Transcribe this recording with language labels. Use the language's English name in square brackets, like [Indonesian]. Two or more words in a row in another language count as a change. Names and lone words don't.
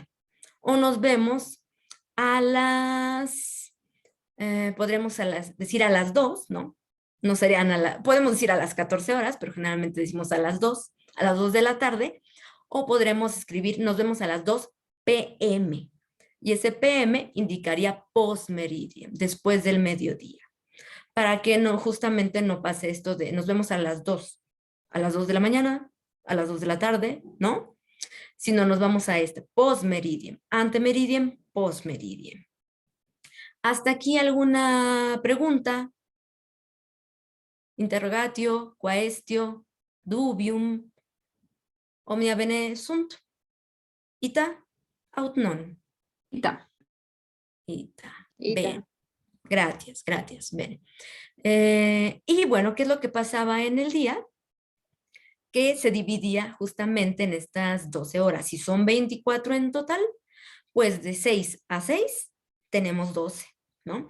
[Spanish] O nos vemos a las, podremos decir a las 2, ¿no? No serían podemos decir a las 14 horas, pero generalmente decimos a las 2 de la tarde, o podremos escribir, nos vemos a las 2 p.m. Y ese p.m. indicaría post-meridiem, después del mediodía. Para que no, justamente no pase esto de, nos vemos a las 2 de la mañana, a las 2 de la tarde, ¿no? Sino nos vamos a este, [Latin] post-meridiem, ante-meridiem, post-meridiem. [Spanish] ¿Hasta aquí alguna pregunta? [Latin] Interrogatio, quaestio, dubium, omnia bene sunt? Ita, aut non? Ita. Ita. Ita. [Spanish] Bien. Gracias. Bien. Y bueno, ¿qué es lo que pasaba en el día? Que se dividía justamente en estas 12 horas. Si son 24 en total, pues de 6 a 6 tenemos 12, ¿no?